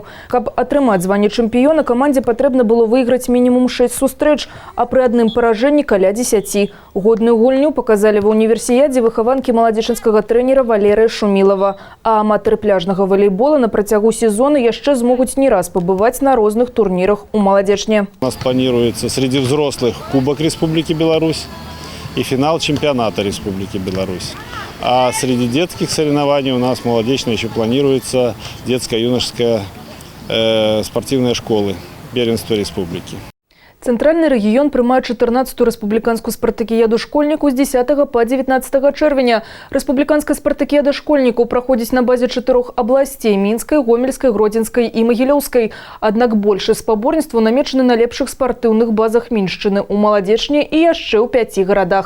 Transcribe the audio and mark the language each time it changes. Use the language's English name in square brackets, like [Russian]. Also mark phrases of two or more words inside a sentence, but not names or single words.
[Belarusian] Каб атрымаць званне чэмпіёна, камандзе патрэбна было выйграць мінімум 6 сустрэч, а пры адным паражэнні каля 10. Годную гульню паказалі ва універсіядзе выхаванкі маладзечынскага трэнера Валерыя Шумілава. А аматары пляжнага валейбола на працягу сезона яшчэ змогуць не раз пабываць на розных турнірах у «Молодежне». [Russian] У нас планируется среди взрослых Кубок Республики Беларусь и финал чемпионата Республики Беларусь. А среди детских соревнований у нас молодечно еще планируется детско-юношеская спортивная школы первенства республики. [Belarusian] Центральный регион прымае 14-ту рэспубліканскую спартакіяду школьнікаў з 10 па 19 чэрвеня. Рэспубліканская спартакіяда школьнікаў праходзіць на базе 4 абласцей – Мінскай, Гомельскай, Гродзенскай і Магілёўскай. Аднак большыя спаборніцтвы намечаны на лепшых спартыўных базах Міншчыны, у Маладзечні і яшчэ ў 5 гарадах.